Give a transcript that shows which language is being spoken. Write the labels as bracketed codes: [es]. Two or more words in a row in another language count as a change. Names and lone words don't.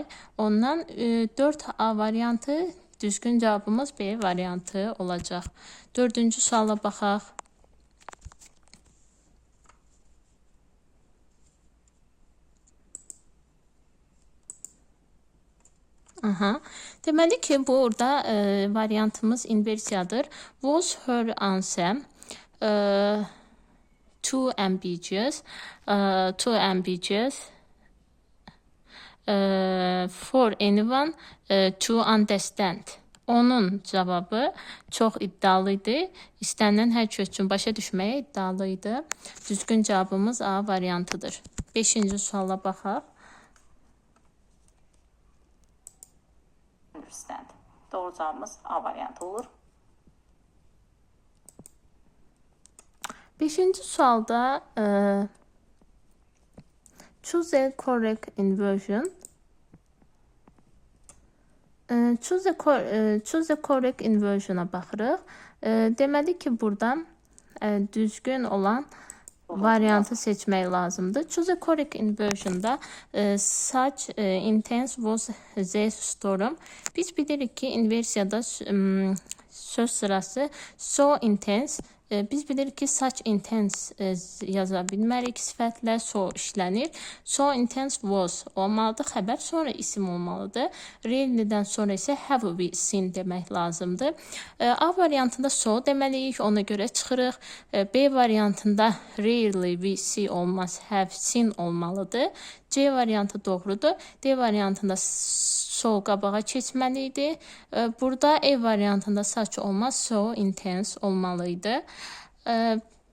[az] Ondan 4A variantı düzgün cavabımız B variantı olacaq. Dördüncü suala baxaq. Deməli ki, burada variantımız inversiyadır. [en] Was her answer too ambiguous? For anyone to understand. [az] Onun cavabı çox iddialıydı. İstənilən hər kəs üçün başa düşməyə iddialıydı. Düzgün cavabımız A variantıdır. 5-ci suala baxaq. Understand. Doğru cevabımız A variantı olur. [en] 5-ci sualda choose a correct inversion. Choose a correct inversion'a baxırıq. [az] Deməli ki, burada düzgün olan variantı seçmək lazımdır. [en] Choose a correct inversion'da such intense was the storm. [az] Biz bilirik ki, inversiyada söz sırası [en] so intense. [az] Biz bilirik ki, [en] such intense [az] yaza bilmərik sifətlə, so işlənir. [en] So intense was [az] olmalıdır, xəbər, sonra isim olmalıdır. Really'dən sonra isə [en] have we seen [az] demək lazımdır. A variantında so deməliyik, ona görə çıxırıq. B variantında [en] rarely we see [az] olmaz, [en] have seen [az] olmalıdır. C variantı doğrudur. D variantında so qabağa keçməliydi. Burada E variantında such olmaz, [en] so intense [az] olmalıydı.